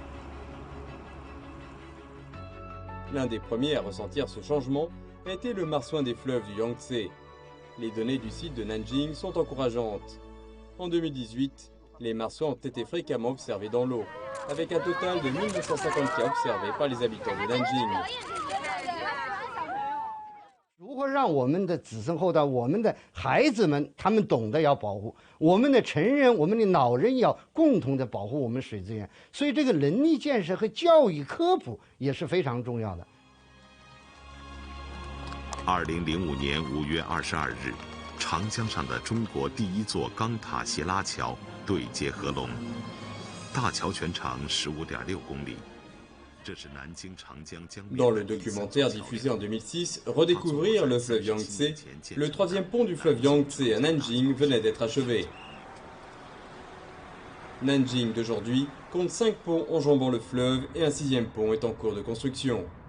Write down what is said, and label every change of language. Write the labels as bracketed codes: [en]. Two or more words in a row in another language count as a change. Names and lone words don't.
[fr] L'un des premiers à ressentir ce changement a été le marsouin des fleuves du Yangtze. Les données du site de Nanjing sont encourageantes. En 2018, les marsouins ont été fréquemment observés dans l'eau, avec un total de 1950 cas observés par les habitants de Nanjing. [zh] 如何让我们的子孙后代、我们的孩子们，他们懂得要保护我们的成人、我们的老人，要共同的保护我们水资源。所以，这个能力建设和教育科普也是非常重要的。 2005年5月22日，长江上的中国第一座钢塔斜拉桥对接合龙。大桥全长15.6公里。 [fr] Dans le documentaire diffusé en 2006, Redécouvrir le fleuve Yangtze, le troisième pont du fleuve Yangtze à Nanjing venait d'être achevé. Nanjing d'aujourd'hui compte 5 ponts enjambant le fleuve et un 6e pont est en cours de construction.